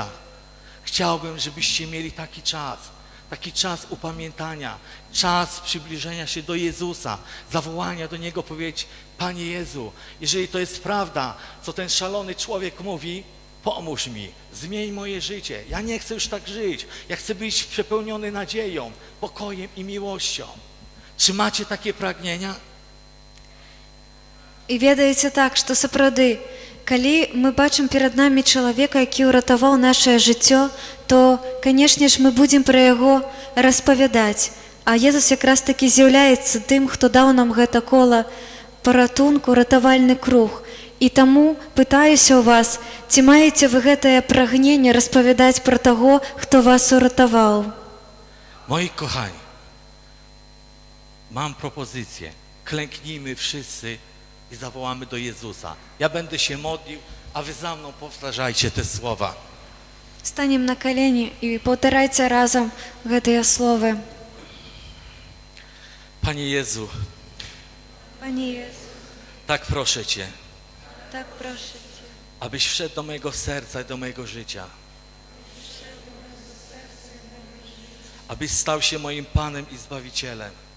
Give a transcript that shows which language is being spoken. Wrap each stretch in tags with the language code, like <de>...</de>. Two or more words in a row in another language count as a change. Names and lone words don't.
<pl>Chciałbym, żebyście mieli taki czas upamiętania, czas przybliżenia się do Jezusa, zawołania do Niego, powiedzieć: Panie Jezu, jeżeli to jest prawda, co ten szalony człowiek mówi, pomóż mi, zmień moje życie. Ja nie chcę już tak żyć. Ja chcę być przepełniony nadzieją, pokojem i miłością. Czy macie takie pragnienia?</pl> <be>І ведаеце так, што сапраўды, калі мы бачым перад намі чалавека, які ўратаваў нашае жыццё, то, канешне ж, мы будзем пра яго распавядаць. А Езус якраз такі з'яўляецца тым, хто даў нам гэта кола паратунку, ратавальны круг. І таму пытаюся ў вас, ці маеце вы гэтае прагненне распавядаць пра таго, хто вас уратаваў?</be> <pl>Moi kochani, mam propozycję. Klęknijmy wszyscy i zawołamy do Jezusa. Ja będę się modlił, a wy za mną powtarzajcie te słowa.</pl> <be>Станем на калені і паўтарайце разам гэтыя словы.</be> <pl>Panie Jezu, Panie Jezu, tak proszę Cię, tak proszę Cię, abyś wszedł do mojego serca i do mojego życia. Abyś stał się moim Panem i Zbawicielem.</pl>